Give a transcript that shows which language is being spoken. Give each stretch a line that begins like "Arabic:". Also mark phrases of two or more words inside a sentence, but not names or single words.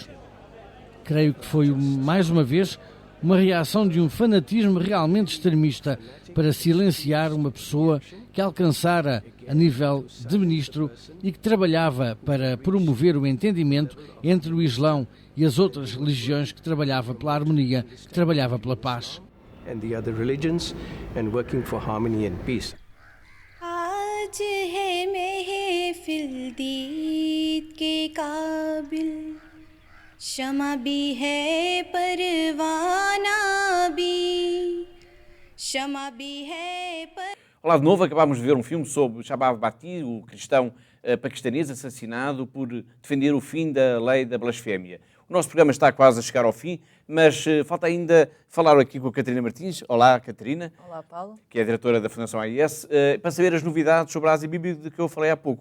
Portuguese: Creio que foi, mais uma vez, uma reação de um fanatismo realmente extremista para silenciar uma pessoa que alcançara a nível de ministro e que trabalhava para promover o entendimento entre o Islão e as outras religiões, que trabalhava pela harmonia, que trabalhava pela paz.
English: and the other religions and working for harmony and peace.
Urdu: آج ہے محفل دید کے قابل شمع بھی ہے پروانہ بھی شمع بھی ہے پر
Portuguese: Olá de novo, acabámos de ver um filme sobre Shabab Bati, o cristão paquistanês assassinado por defender o fim da lei da blasfémia. O nosso programa está quase a chegar ao fim, mas falta ainda falar aqui com a Catarina Martins. Olá, Catarina. Olá, Paulo. Que é a diretora da Fundação AIS, para saber as novidades sobre a Ásia Bibi de que eu falei há pouco.